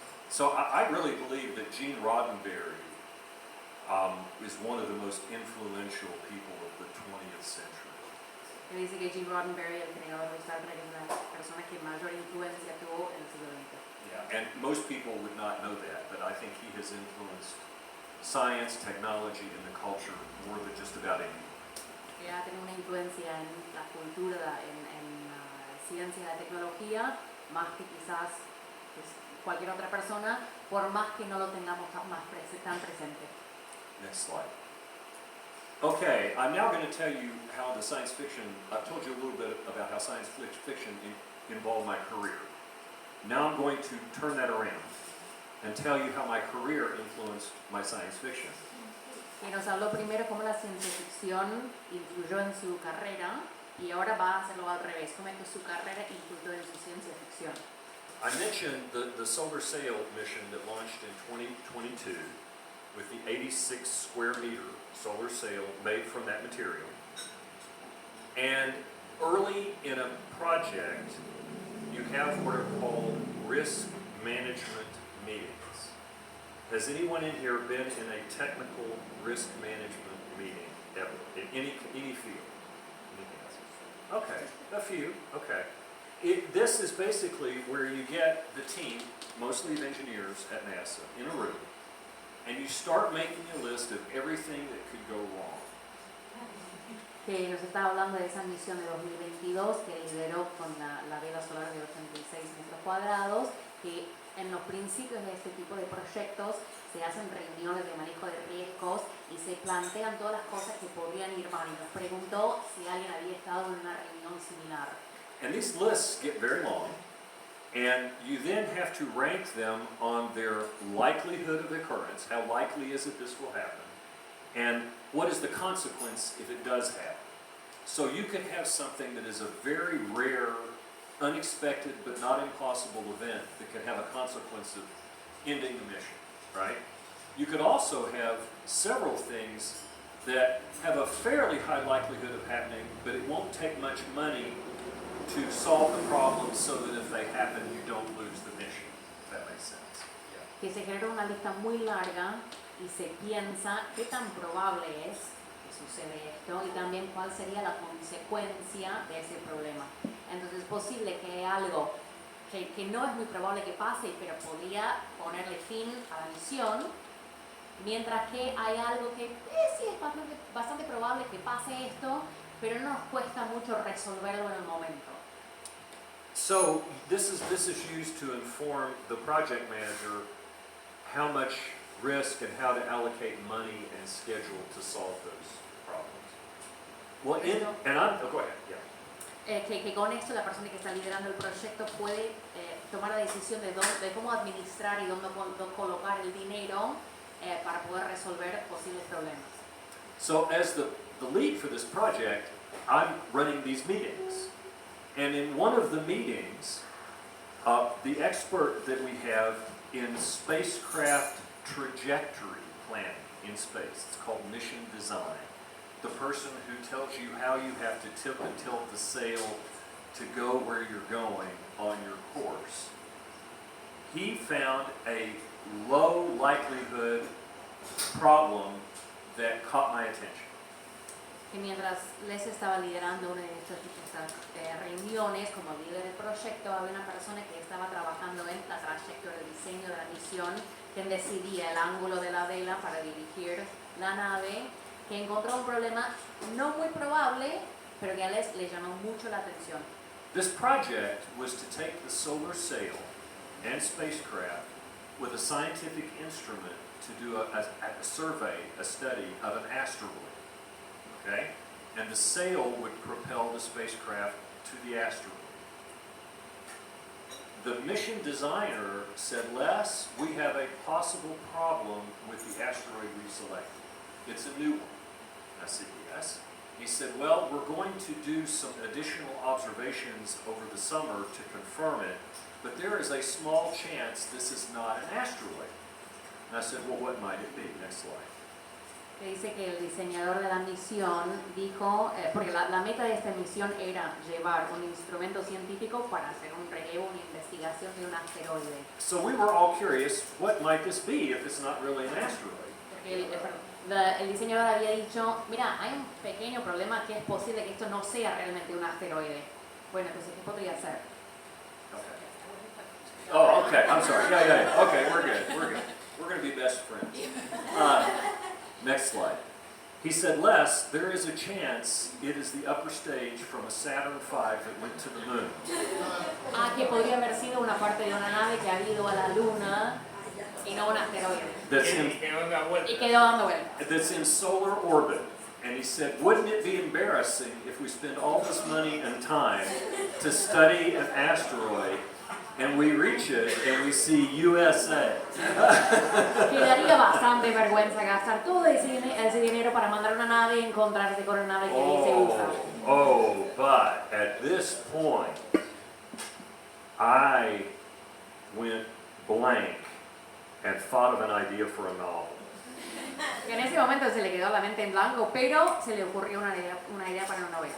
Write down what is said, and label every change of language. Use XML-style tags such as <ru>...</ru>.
<en>So I really believe that Gene Roddenberry is one of the most influential people of the 20th century.</en> <es>Que dice que Gene Roddenberry, el creador de Star Trek, es una de las personas que mayor influencia tuvo en el siglo XX.</es> <en>Yeah, and most people would not know that, but I think he has influenced science, technology, and the culture more than just about anyone.</en> <es>Que ha tenido una influencia en la cultura, en la ciencia y la tecnología, más que quizás pues, cualquier otra persona, por más que no lo tengamos tan presente.</es> <en>Next slide. Okay, I'm now going to tell you how the science fiction, I've told you a little bit about how science fiction involved my career. Now I'm going to turn that around and tell you how my career influenced my science fiction.</en> <es>Y nos habló primero cómo la ciencia ficción influyó en su carrera y ahora va a hacerlo al revés, cómo es que su carrera influyó en su ciencia ficción.</es> <en>I mentioned the solar sail mission that launched in 2022 with the 86 square meter solar sail made from that material. And early in a project, you have what are called risk management meetings. Has anyone in here been in a technical risk management meeting ever, in any field? Anything else? Okay, a few, okay. This is basically where you get the team, mostly of engineers at NASA, in a room, and you start making a list of everything that could go wrong.</en> <es>Que nos estaba hablando de esa misión de 2022 que lideró con la vela solar de 86 metros cuadrados, que en los principios de este tipo de proyectos se hacen reuniones de manejo de riesgos y se plantean todas las cosas que podrían ir mal. Y nos preguntó si alguien había estado en una reunión similar.</es> <en>And these lists get very long, and you then have to rank them on their likelihood of occurrence. How likely is it this will happen? And what is the consequence if it does happen? So you could have something that is a very rare, unexpected, but not impossible event that could have a consequence of ending the mission, right? You could also have several things that have a fairly high likelihood of happening, but it won't take much money to solve the problem so that if they happen, you don't lose the mission, if that makes sense.</en> <es>Que se genera una lista muy larga y se piensa qué tan probable es que sucede esto y también cuál sería la consecuencia de ese problema. Entonces es posible que hay algo que no es muy probable que pase, pero podría ponerle fin a la misión, mientras que hay algo que sí es bastante probable que pase esto, pero no nos cuesta mucho resolverlo en el momento.</es> <en>So this is used to inform the project manager how much risk and how to allocate money and schedule to solve those problems. Well, go ahead, yeah.</en> <es>Que con esto la persona que está liderando el proyecto puede tomar la decisión de cómo administrar y dónde colocar el dinero para poder resolver posibles problemas.</es> <en>So as the lead for this project, I'm running these meetings. And in one of the meetings, the expert that we have in spacecraft trajectory planning in space, it's called mission design, the person who tells you how you have to tip and tilt the sail to go where you're going on your course, he found a low likelihood problem that caught my attention.</en> <es>Que mientras Les estaba liderando una de estas reuniones como líder del proyecto, había una persona que estaba trabajando en la trayectoria del diseño de la misión, quien decidía el ángulo de la vela para dirigir la nave, que encontró un problema no muy probable, pero que a Les le llamó mucho la atención.</es> <en>This project was to take the solar sail and spacecraft with a scientific instrument to do a survey, a study of an asteroid. Okay? And the sail would propel the spacecraft to the asteroid. The mission designer said, Les, we have a possible problem with the asteroid we selected. It's a new one. I said, yes. He said, well, we're going to do some additional observations over the summer to confirm it, but there is a small chance this is not an asteroid. And I said, well, what might it be? Next slide.</en> <es>Que dice que el diseñador de la misión dijo, porque la meta de esta misión era llevar un instrumento científico para hacer un relevo, una investigación de un asteroide.</es> <en>So we were all curious, what might this be if it's not really an asteroid?</en> <es>Porque el diseñador había dicho, mira, hay un pequeño problema que es posible que esto no sea realmente un asteroide. Bueno, entonces, ¿qué podría ser?</es> <en>Okay. Oh, okay, I'm sorry. Yeah. Okay, we're good. We're going to be best friends. Next slide. He said, Les, there is a chance it is the upper stage from a Saturn V that went to the moon.</en> <es>Que podría haber sido una parte de una nave que ha ido a la luna y no un asteroide.</es> <en>That's</en> <es>Que</es> <en>in,</en> <es>no da vuelta. Y quedó dando vueltas.</es> <en>that's in solar orbit. And he said, wouldn't it be embarrassing if we spend all this money and time to study an asteroid and we reach it and we see USA?</en> <es>Quedaría bastante vergüenza gastar todo ese dinero para mandar una nave y encontrarse con una nave que dice USA.</es> <en>But at this point, I went blank and thought of an idea for a novel.</en> <es>En ese momento se le quedó la mente en blanco, pero se le ocurrió una idea para una novela.</es>